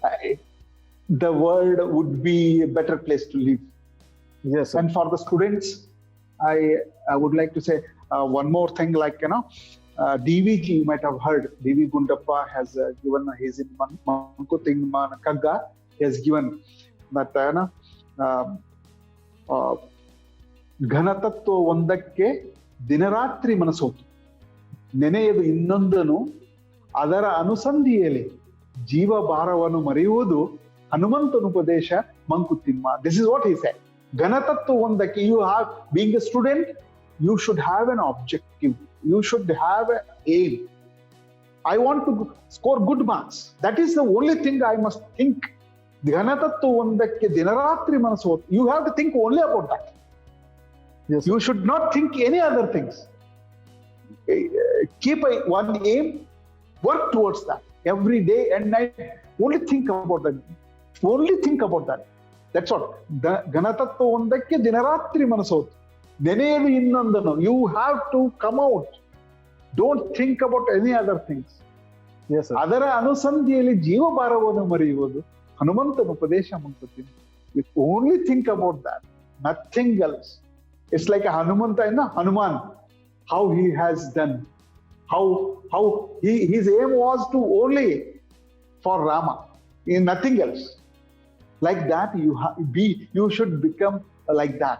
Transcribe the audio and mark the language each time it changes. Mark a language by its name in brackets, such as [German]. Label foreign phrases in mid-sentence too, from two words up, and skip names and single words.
[English] the world would be a better place to live. Yes, sir. And for the students, I would like to say one more thing, like, DVG, you might have heard, DV Gundappa has given, he's in Mankuting Kagga, he has given that, [Kannada] ಘನತತ್ವ ಒಂದಕ್ಕೆ ದಿನರಾತ್ರಿ ಮನಸೋತು, ನೆನೆಯದು ಇನ್ನೊಂದನು ಅದರ ಅನುಸಂಧಿಯಲ್ಲಿ ಜೀವ ಭಾರವನ್ನು ಮರೆಯುವುದು ಹನುಮಂತನ ಉಪದೇಶ ಮಂಕುತಿಮ್ಮ. [English] This is what he said. [Kannada] ಘನತತ್ವ ಒಂದಕ್ಕೆ, [English] you have, being a student, you should have an objective. You should have an aim. I want to score good marks. That is the only thing I must think. [Kannada] ಘನತತ್ವ ಒಂದಕ್ಕೆ ದಿನರಾತ್ರಿ ಮನಸೋತು. [English] You have to think only about that. Yes, sir. You should not think any other things. Keep one aim, work towards that every day and night. Only think about that. Only think about that. That's all. [Kannada] ಘನತತ್ವ ಒಂದಕ್ಕೆ ದಿನರಾತ್ರಿ ಮನಸೋತು, ನೆನೆಯಲು ಇನ್ನೊಂದನು. [English] You have to come out. Don't think about any other things. Yes, sir. [Kannada] ಅದರ ಅನುಸಂಧಿಯಲ್ಲಿ ಜೀವಭಾರವನ್ನು ಮರೆಯುವುದು ಹನುಮಂತನ ಉಪದೇಶ ಮಂಕುತಿಮ್ಮ. [English] You only think about that, nothing else. It's like a Hanumanta, Hanuman, how he has done, how his aim was to only for Rama, in nothing else. Like that, you should become like that.